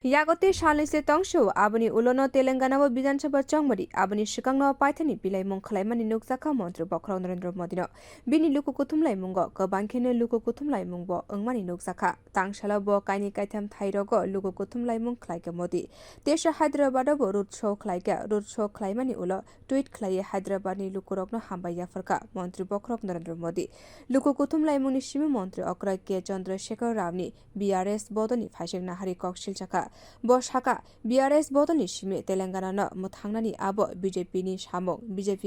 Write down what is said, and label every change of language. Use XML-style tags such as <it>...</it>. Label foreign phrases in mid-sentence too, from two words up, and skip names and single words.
<trp>यागते सालैसे तंगसु आबनि उलोनो तेलंगाना व विधानसभा चंगमरि आबनि सिकांनो पाइथानि बिलाइ मुं खलाइमानि नुकजाखा मन्त्री बख्राव नरेन्द्र मोदी बिनि लुकु कुथुमलाइ मुंग गोबांखेनो लुकु कुथुमलाइ मुंग ओंमानि नुकजाखा तांसाला ब काइनि काइथाम थाइरग लुकु कुथुमलाइ मुं खलाइके मोदी देश हैदराबाद ब</trp> <en>road show</en> <trp>खलाइमानि उलो ट्वीट खलाइ हैदराबादनि लुकुरकनो हामबायाफोरका मन्त्री बख्राव नरेन्द्र मोदी लुकु कुथुमलाइ मुंनि सिमु मन्त्री अक्रय के चन्द्रशेखर रावनि बीआरएस बदनि फाइसें नाहारि कक्सिलचाखा बसाका बीआरएस बदनि सिमे तेलंगाना मुथांनानि आब बीजेपी नि सामुं बीजेपी</trp>